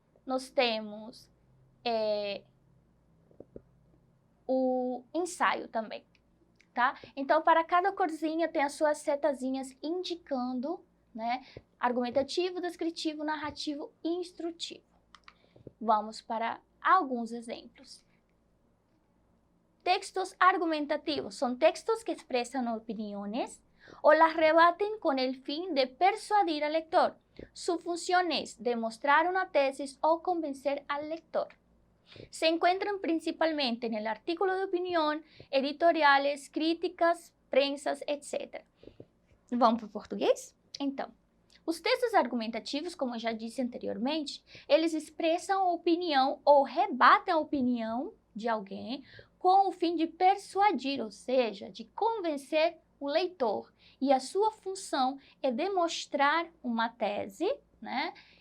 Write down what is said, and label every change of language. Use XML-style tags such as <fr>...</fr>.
<pt>Nós temos o ensaio também, tá? Então, para cada corzinha tem as suas setazinhas indicando, né? Argumentativo, descritivo, narrativo e instrutivo. Vamos para alguns exemplos.</pt> <es>Textos argumentativos son textos que expresan opiniones o las rebaten con el fin de persuadir al lector. Su función es demostrar una tesis o convencer al lector. Se encuentran principalmente en el artículo de opinión, editoriales, críticas, prensas, etc.</es> <pt>Vamos para o português? Então, os textos argumentativos, como eu já disse anteriormente, eles expressam a opinião ou rebatem a opinião de alguém com o fim de persuadir, ou seja, de convencer o leitor. E a sua função é demonstrar uma tese, né?</pt>